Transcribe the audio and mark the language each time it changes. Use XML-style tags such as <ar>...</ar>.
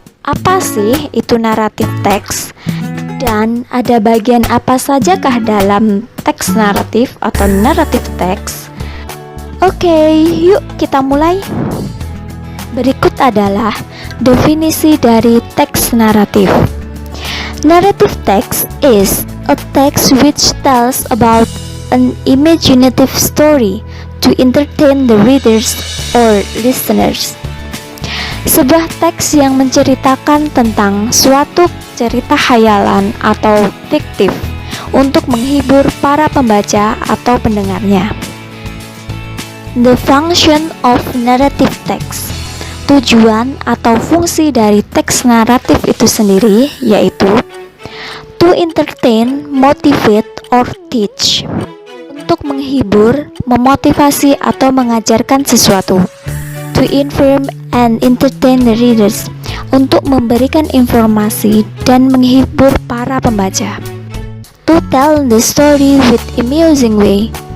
<id>Apa sih itu narrative text? Dan ada bagian apa sajakah dalam teks naratif atau narrative text? Oke, yuk kita mulai. Berikut adalah definisi dari teks naratif.</id> <en>Narrative text is a text which tells about an imaginative story to entertain the readers or listeners.</en> <id>Sebuah teks yang menceritakan tentang suatu cerita khayalan atau fiktif untuk menghibur para pembaca atau pendengarnya.</id> <en>The function of narrative text.</en> <id>Tujuan atau fungsi dari teks naratif itu sendiri yaitu</id> <en>to entertain, motivate, or teach.</en> <id>Untuk menghibur, memotivasi atau mengajarkan sesuatu.</id> <en>To inform and entertain the readers.</en> <id>Untuk memberikan informasi dan menghibur para pembaca.</id> <en>To tell the story with amusing way.</en>